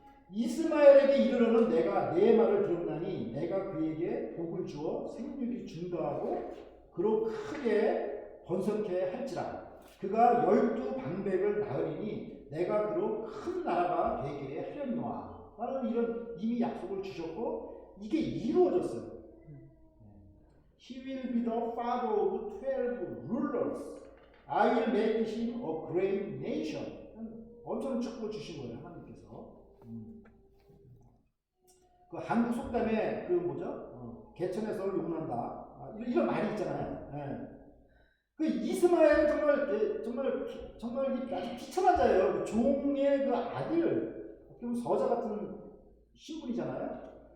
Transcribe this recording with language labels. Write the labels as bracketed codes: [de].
[ko] 이스마엘에게 이르러는 내가 내 말을 들었나니 내가 그에게 복을 주어 생육이 증가하고 그로 크게 번성케 할지라. 그가 12방백을 낳으리니 내가 그로 큰 나라가 되게 하려니와. 라는 이런 이미 약속을 주셨고 이게 이루어졌어요. [en] He will be the father of 12 rulers. I will make him a great nation. [ko] 엄청난 축복을 주신 거예요, 하나님께서. 그 한국 속담에 그 뭐죠? 개천에서 용난다. 이런 말이 있잖아요. 예. 그 이스마엘 정말 아주 비천한 자예요. 그 종의 그 아들, 서자 같은 신분이잖아요.